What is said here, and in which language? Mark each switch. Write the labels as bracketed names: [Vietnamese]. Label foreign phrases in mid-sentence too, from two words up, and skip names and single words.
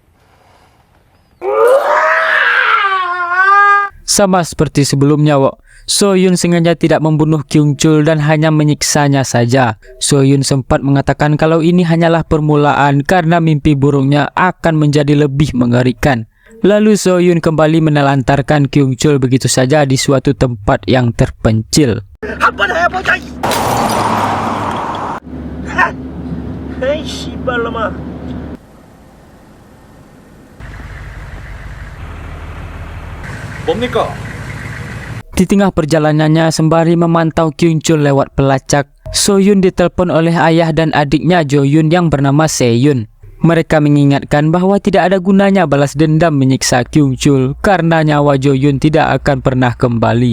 [Indonesian] Sama seperti sebelumnya, Soyun sengaja tidak membunuh Kyung Chul dan hanya menyiksanya saja. Soyun sempat mengatakan kalau ini hanyalah permulaan karena mimpi buruknya akan menjadi lebih mengerikan. Lalu Soyun kembali menelantarkan Kyung Chul begitu saja di suatu tempat yang terpencil. [Korean] 한번 해보자. 에이 씨발놈아. 뭡니까? [Indonesian] Di tengah perjalanannya sembari memantau Kyung Chul lewat pelacak, Soyun ditelepon oleh ayah dan adiknya Joyun yang bernama Seyun. Mereka mengingatkan bahwa tidak ada gunanya balas dendam menyiksa Kyung Chul karena nyawa Joyun tidak akan pernah kembali.